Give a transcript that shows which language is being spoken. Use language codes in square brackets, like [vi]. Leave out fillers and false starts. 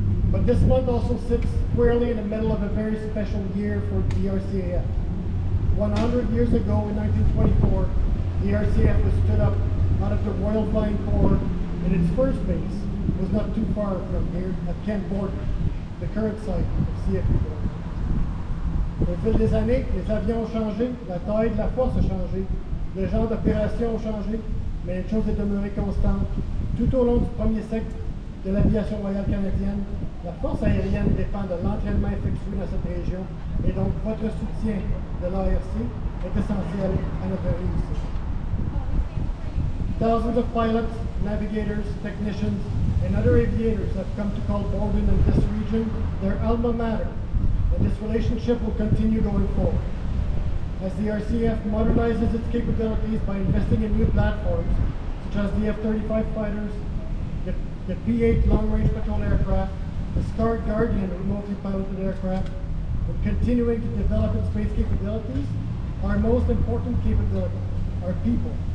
[en] But this month also sits squarely in the middle of a very special year for the RCAF. 100 years ago in 1924, the RCAF was stood up out of the Royal Flying Corps, and its first base was not too far from here at Camp Gordon, the current site of CFP Gordon. [fr] Au fil des années, les avions ont changé, la taille de la force a changé, le genre d'opération a changé, mais une chose est demeurée constante. Tout au long du premier siècle de l'aviation royale canadienne, la force aérienne dépend de l'entraînement effectué dans cette région, et donc votre soutien de l'ARC est essentiel à notre réussite. [en] Thousands of pilots, navigators, technicians, and other aviators have come to call Gordon and this region their alma mater, and this relationship will continue going forward. As the RCAF modernizes its capabilities by investing in new platforms, such as the F-35 fighters, the P-8 long-range patrol aircraft, the SCAR Guardian remotely piloted aircraft, and continuing to develop its space capabilities, our most important capability, our people,